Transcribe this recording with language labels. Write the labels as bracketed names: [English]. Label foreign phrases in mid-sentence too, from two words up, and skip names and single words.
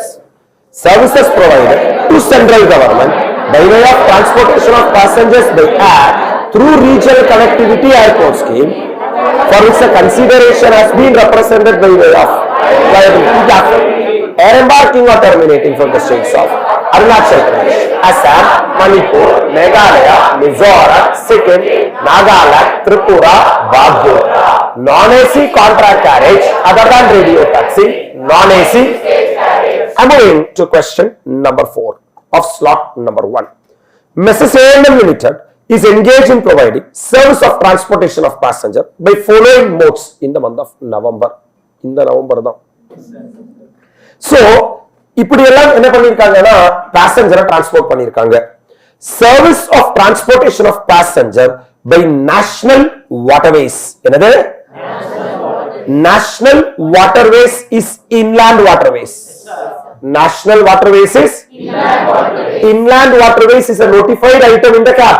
[English] Services provided to central government by way of transportation of passengers by air through regional connectivity airport scheme for which the consideration has been represented by way of liability capital. Air embarking or terminating from the states of Arunachal Pradesh, Assam, Manipur, Meghalaya, Mizoram, Sikkim, Nagaland, Tripura, Bagur. Non-AC contract carriage other than radio taxi, non-AC. I'm moving to question number 4 of slot number 1. Mrs. ANM Limited is engaged in providing service of transportation of passenger by following modes in the month of November. In the November [Tamil] தான். So இப்படி எல்லாம் என்ன பண்ணிருக்காங்கன்னா [English] passenger transport [Tamil] பண்ணிருக்காங்க. [English] Service of transportation of passenger by national waterways. Another? National waterways is inland waterways. National waterways is inland waterways is a notified item in the cap.